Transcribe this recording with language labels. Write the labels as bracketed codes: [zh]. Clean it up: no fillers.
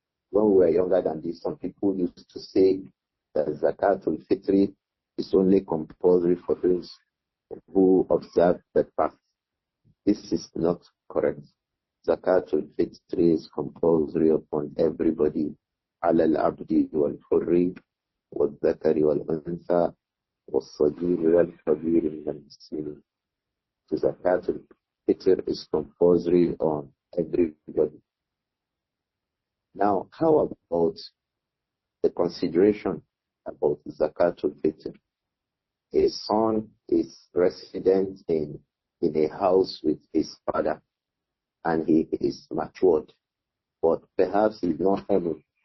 [en] When we were younger than this, some people used to say that Zakatul Fitr is only compulsory for those who observe the fast. This is not correct. Zakatul Fitr is compulsory upon everybody. [ar] على العبد والحر والذكر والأنثى والصغير والكبير من المسلمين. [en] So Zakatul Fitr is compulsory on everybody. Now, how about the consideration about Zakatul Fitr? A son is resident in a house with his father, and he is matured, but perhaps he's not able.